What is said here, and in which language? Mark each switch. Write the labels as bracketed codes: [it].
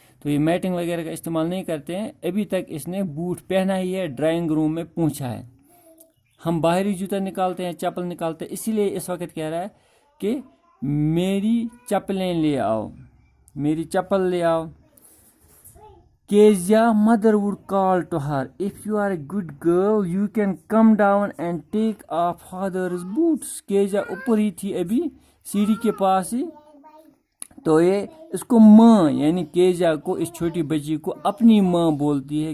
[ur] تو یہ میٹنگ وغیرہ کا استعمال نہیں کرتے ہیں. ابھی تک اس نے بوٹ پہنا ہی ہے, ڈرائنگ روم میں پہنچا ہے. ہم باہری جوتا نکالتے ہیں, چپل نکالتے ہیں. اسی لیے اس وقت کہہ رہا ہے کہ میری چپلیں لے آؤ, میری چپل لے آؤ. [en] Kezia mother would call to her, if you are a good girl you can come down and take off father's boots. [ur] Kezia اوپر ہی تھی ابھی سیڑھی کے پاس ہی. تو یہ اس کو ماں یعنی کیزیا کو, اس چھوٹی بچی کو اپنی ماں بولتی ہے.